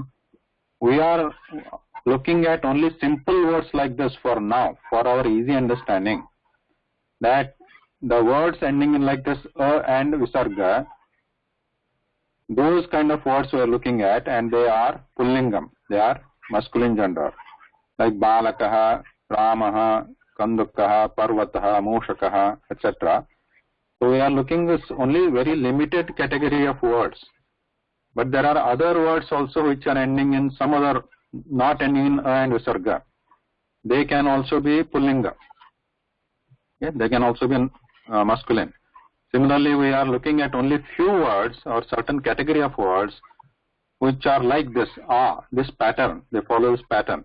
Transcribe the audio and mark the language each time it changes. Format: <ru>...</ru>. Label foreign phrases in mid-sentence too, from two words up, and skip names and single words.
<en>We are looking at only simple words like this for now, for our easy understanding, that the words ending in like this a and visarga, those kind of words we are looking at, and they are pullingam, they are masculine gender, like</en> <sa>balakaha, ramaha, kandukkaha, parvataha, mushakaha,</sa> <en>etc. So we are looking this only very limited category of words, but there are other words also which are ending in some other, not ending in a and visarga. They can also be pullinga. Okay? They can also be masculine. Similarly, we are looking at only few words or certain category of words which are like this, this pattern, they follow this pattern.</en>